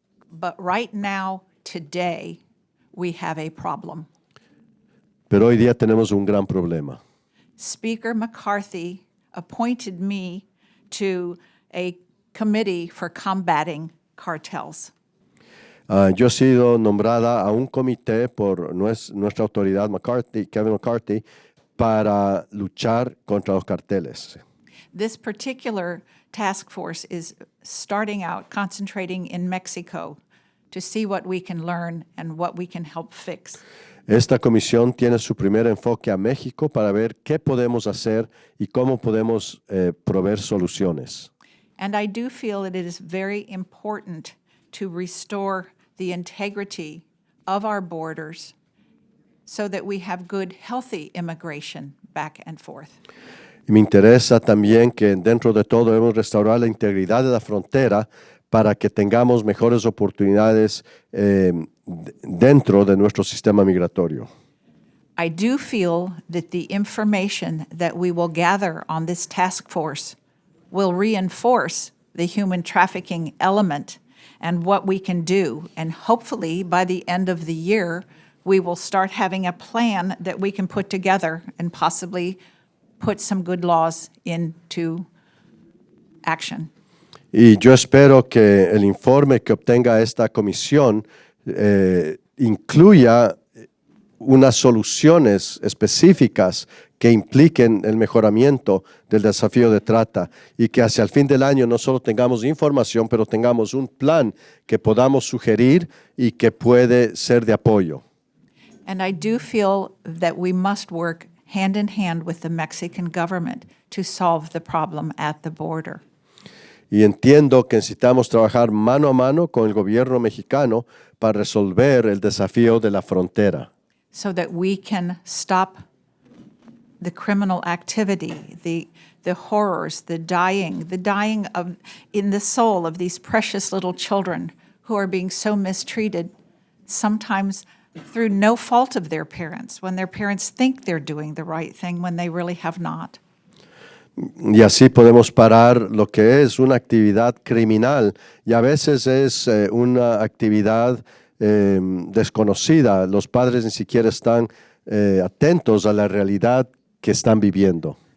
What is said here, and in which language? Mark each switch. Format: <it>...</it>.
<en>But right now, today, we have a problem.</en> <es>Pero hoy día tenemos un gran problema.</es> <en>Speaker McCarthy appointed me to a committee for combating cartels.</en> <es>Yo he sido nombrada a un comité por nuestra autoridad Kevin McCarthy, para luchar contra los carteles.</es> <en>This particular task force is starting out concentrating in Mexico to see what we can learn and what we can help fix.</en> <es>Esta comisión tiene su primer enfoque a México para ver qué podemos hacer y cómo podemos proveer soluciones.</es> <en>And I do feel that it is very important to restore the integrity of our borders so that we have good, healthy immigration back and forth.</en> <es>Y me interesa también que dentro de todo debemos restaurar la integridad de la frontera para que tengamos mejores oportunidades dentro de nuestro sistema migratorio.</es> <en>I do feel that the information that we will gather on this task force will reinforce the human trafficking element and what we can do. And hopefully, by the end of the year, we will start having a plan that we can put together and possibly put some good laws into action.</en> <es>Y yo espero que el informe que obtenga esta comisión incluya unas soluciones específicas que impliquen el mejoramiento del desafío de trata y que hacia el fin del año no solo tengamos información, pero tengamos un plan que podamos sugerir y que puede ser de apoyo.</es> <en>And I do feel that we must work hand in hand with the Mexican government to solve the problem at the border.</en> <es>Y entiendo que necesitamos trabajar mano a mano con el gobierno mexicano para resolver el desafío de la frontera.</es> <en>So that we can stop the criminal activity, the horrors, the dying of in the soul of these precious little children who are being so mistreated, sometimes through no fault of their parents, when their parents think they're doing the right thing when they really have not.</en> <es>Y así podemos parar lo que es una actividad criminal y a veces es una actividad desconocida. Los padres ni siquiera están atentos a la realidad que están viviendo.</es>